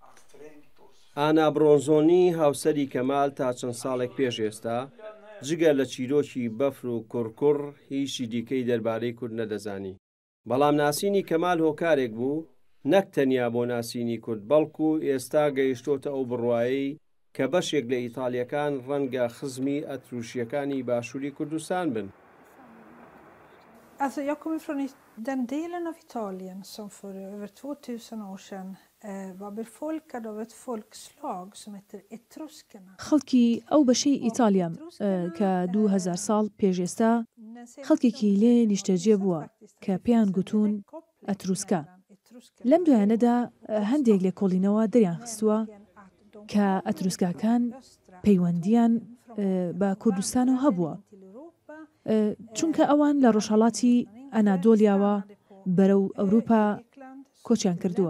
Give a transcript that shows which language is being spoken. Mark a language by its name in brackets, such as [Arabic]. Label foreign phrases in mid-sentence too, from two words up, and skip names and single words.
[Central Kurdish] ئانا برۆنزۆنی هاوسەری کەمال تا چەند ساڵێک پێش ئێستا جگە لە چیرۆکی بەفر و کوڕکوڕ هیچی دیکەی دەربارەی کورد نەدەزانی. بەڵام ناسینی کەمال هۆکارێک بوو نەک تەنیا بۆ ناسینی کورد بەڵکو ئێستا گەیشتۆتە ئەو بڕوایی کە بەشێک لە ئیتالیەکان ڕەنگە خزمی ئەتروشیەکانی باشووری کوردستان بن. [Swedish] Alltså jag kommer från den delen av Italien som för över 2000 år sedan var befolkad av ett folkslag som heter etruskerna. [Central Kurdish] خەڵکی ئەو بەشەی ئیتالیام کە 2000 ساڵ پێشێستا خەڵکێکی لێ نیشتەجێ بووە کە پێیان گوتون ئەتروسکە. لەم دوایانەدا هەندێک لێ کۆڵینەوە دەریان خستووە کە ئەتروسکاکان پەیوەندیان بە کوردستانەوە هەبووە چونکە ئەوان لە ڕۆژهەڵاتی ئەنادۆلیاوە بەرەو ئەوروپا کۆچیان کردووە.